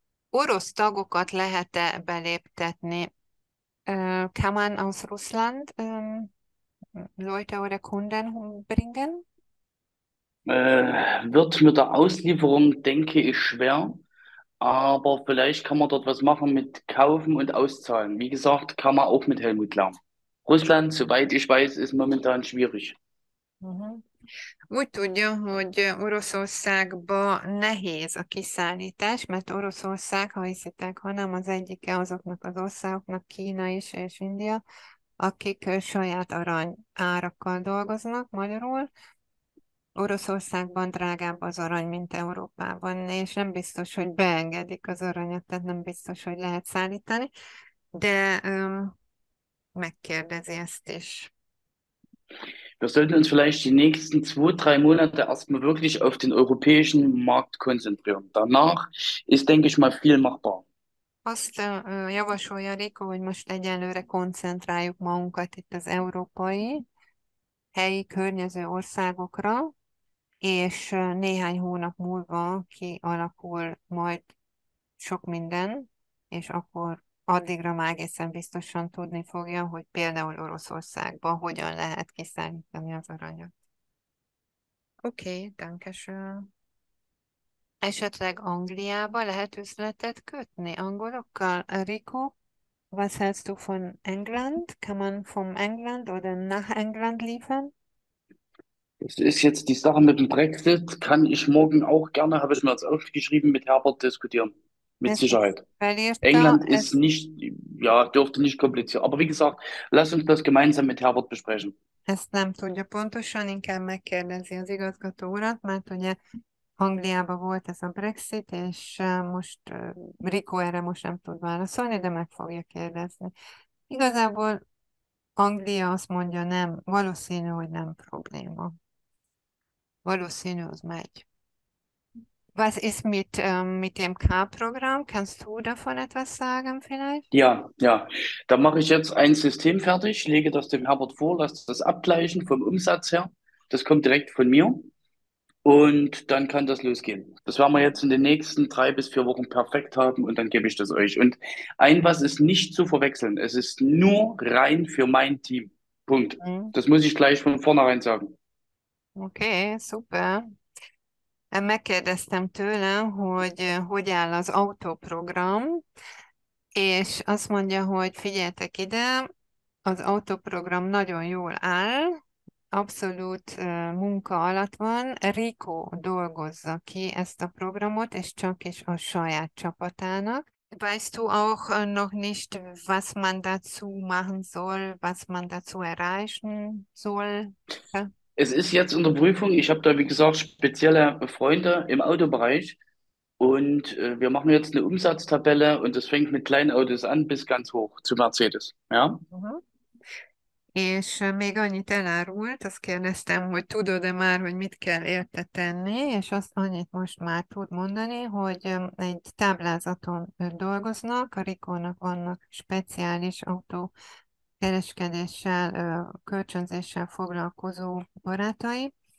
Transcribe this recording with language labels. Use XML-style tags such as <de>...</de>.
<hu>Orosz tagokat lehet-e beléptetni?</hu> <de>Kann man aus Russland Leute oder Kunden bringen? Wird mit der Auslieferung, denke ich, schwer. Aber vielleicht kann man dort was machen mit Kaufen und Auszahlen. Wie gesagt, kann man auch mit Helmut lernen. Russland, soweit ich weiß, ist momentan schwierig. Mhm.</de> <hu>Úgy tudja, hogy Oroszországba nehéz a kiszállítás, mert Oroszország, ha hiszitek, hanem az egyike azoknak az országoknak, Kína is és India, akik saját arany árakkal dolgoznak magyarul. Oroszországban drágább az arany, mint Európában, és nem biztos, hogy beengedik az aranyat, tehát nem biztos, hogy lehet szállítani, de megkérdezi ezt is.</hu> <de>Wir sollten uns vielleicht die nächsten 2, 3 Monate erstmal wirklich auf den europäischen Markt konzentrieren. Danach ist, denke ich mal, viel machbar.</de> <hu>Azt javasolja Riko, hogy most egyelőre koncentráljuk magunkat itt az európai, helyi környező országokra, és néhány hónap múlva kialakul majd sok minden, és akkor addigra már egészen biztosan tudni fogja, hogy például Oroszországban hogyan lehet kiszállítani az aranyat. Oké, dankeschön. Esetleg Angliába lehet üzletet kötni angolokkal?</hu> <de>Rico, was hältst du von England? Kann man vom England oder nach England liefern? Das ist jetzt die Sache mit dem Brexit, kann ich morgen auch gerne, habe ich mir jetzt aufgeschrieben, mit Herbert diskutieren. Mit</de> <hu>Ezt is</hu> <de>Sicherheit.</de> <hu>felírta,</hu> <de>England ist nicht, ja, dürfte nicht kompliziert. Aber wie gesagt, lass uns das gemeinsam mit Herbert besprechen.</de> <hu>ezt nem tudja pontosan, inkább megkérdezi az igazgató urat, mert ugye Angliában volt ez a Brexit, és most Rico erre most nem tud válaszolni, de meg fogja kérdezni. Igazából Anglia azt mondja, nem, valószínű, hogy nem probléma. Valószínű, az megy.</hu> <de>Was ist mit dem K-Programm? Kannst du davon etwas sagen vielleicht? Ja, ja. Da mache ich jetzt ein System fertig, lege das dem Herbert vor, lasse das abgleichen vom Umsatz her. Das kommt direkt von mir. Und dann kann das losgehen. Das werden wir jetzt in den nächsten 3 bis 4 Wochen perfekt haben und dann gebe ich das euch. Und ein was ist nicht zu verwechseln. Es ist nur rein für mein Team. Punkt. Mm. Das muss ich gleich von vornherein sagen.</de> <hu>Oké, szuper. Megkérdeztem tőle, hogy hogy áll az autóprogram, és azt mondja, hogy figyeltek ide, az autóprogram nagyon jól áll, abszolút munka alatt van. Rico dolgozza ki ezt a programot, és csak is a saját csapatának.</hu> <de>Weißt du auch noch nicht, was man dazu machen soll, was man dazu erreichen soll? Es ist jetzt in der Prüfung. Ich habe da, wie gesagt, spezielle Freunde im Autobereich. Und wir machen jetzt eine Umsatztabelle und das fängt mit kleinen Autos an bis ganz hoch zu Mercedes. Ja? Uh-huh.</de> <hu>És még annyit elárult, azt kérdeztem, hogy tudod-e már, hogy mit kell érte tenni, és azt annyit most már tud mondani, hogy egy táblázaton dolgoznak, a Rikónak vannak speciális autókereskedéssel, kölcsönzéssel foglalkozó barátai,</hu>